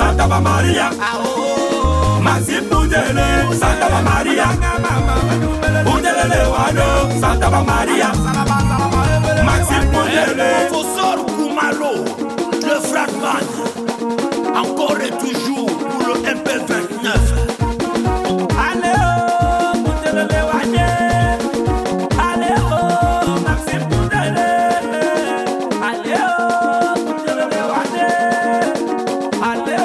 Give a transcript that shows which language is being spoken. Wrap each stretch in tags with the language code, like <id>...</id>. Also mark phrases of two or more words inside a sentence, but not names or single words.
<fr>Maria, Maxime Boudele, Santa Maria, Boudele Wado, Santa Maria, Maxime Boudele, Fossor Koumalo, le fragment, encore et toujours pour le MP29. Allez, Boudele Wado, allez, Maxime Boudele, allez, Boudele Wado, allez,</fr>